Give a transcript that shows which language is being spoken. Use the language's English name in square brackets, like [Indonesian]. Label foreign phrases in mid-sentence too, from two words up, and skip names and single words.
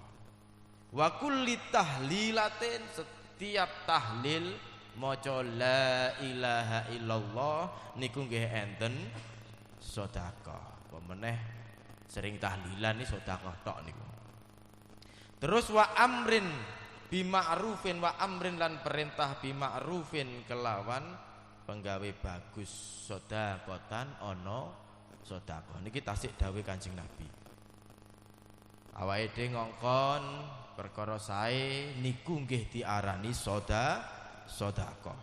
[Arabic] وكل تهليلة [Javanese] setiap tahlil maca [Arabic] لا إله إلا الله [Javanese] niku nggih enten sedekah. Apa meneh sering tahlilan iki sedekah tok niku. Terus [Arabic] وأمر بمعروف وأمر [Javanese] lan perintah bima'rufin kelawan penggawe bagus sedekatan ana sedekah. Niki tasik dawuh Kanjeng Nabi. Awake dhewe ngongkon perkara sae niku nggih diarani sedekah.